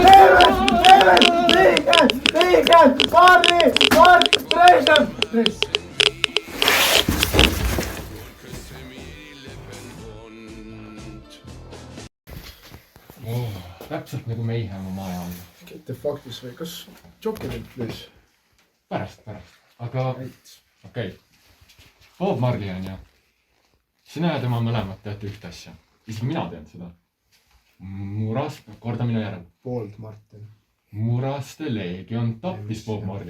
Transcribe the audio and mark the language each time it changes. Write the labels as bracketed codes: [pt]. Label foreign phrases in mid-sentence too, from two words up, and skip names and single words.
[et] Leemet! Liiget! Marri! Preisem! Täpselt nagu Mayhema maja on. [en] Get the fuck this way. [et] Kas Joker ütles? Pärast. Aga... Okei. Bob Marley on ja. Sina ja tema mõlemad teate ühte asja. Isegi mina tean seda. Korda minu järel. Bold Martin. Muraste Leegion tappis Bob Marley.